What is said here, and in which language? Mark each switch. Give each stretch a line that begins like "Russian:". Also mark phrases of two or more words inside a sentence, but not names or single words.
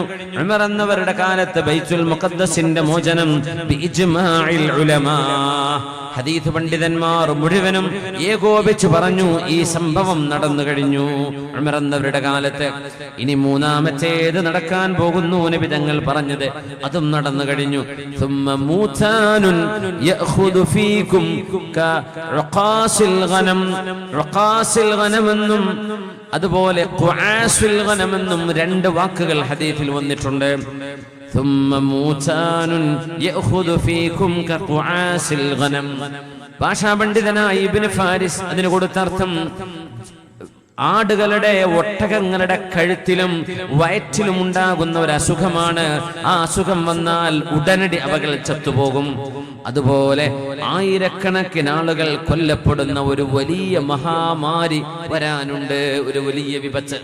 Malayalam: ഉമർ എന്നവരുടെ കാലത്ത് ബൈത്തുൽ മുഖദ്ദസിന്റെ മോചനം
Arabic: بإجماع العلماء,
Malayalam: ഹദീസ് പണ്ഡിതന്മാർ മുഴുവനും ഏകോപിച്ചു പറഞ്ഞു ഈ സംഭവം നടന്നു കഴിഞ്ഞു ഉമർ എന്നവരുടെ കാലത്ത്. ഇനി മൂന്നാമത്തേത് നടക്കാൻ പോകുന്നു നബി തങ്ങൾ പറഞ്ഞത്, അതും നടന്നു കഴിഞ്ഞു.
Arabic: ثم موتان يأخذ فيكم كعقاص الغنم,
Malayalam: റഖാസിൽ ഗനമെന്നും അതുപോലെ ഖുആസുൽ ഗനമെന്നും 2 വാക്കുകൾ ഹദീസിൽ വന്നിട്ടുണ്ട്.
Arabic: ثم موتان يأخذ فيكم كقعاس الغنم.
Malayalam: ഭാഷാ പണ്ഡിതനായ ഇബ്നു ഫാരിസ് അതിന് കൊടുത്ത അർത്ഥം, ആടുകളുടെ ഒട്ടകങ്ങളുടെ കഴുത്തിലും വയറ്റിലും ഉണ്ടാകുന്ന ഒരു അസുഖമാണ്. ആ അസുഖം വന്നാൽ ഉടനടി അവകൾ ചത്തുപോകും. അതുപോലെ ആയിരക്കണക്കിന് ആളുകൾ കൊല്ലപ്പെടുന്ന ഒരു വലിയ മഹാമാരി വരാനുണ്ട്, ഒരു വലിയ വിപത്ത്.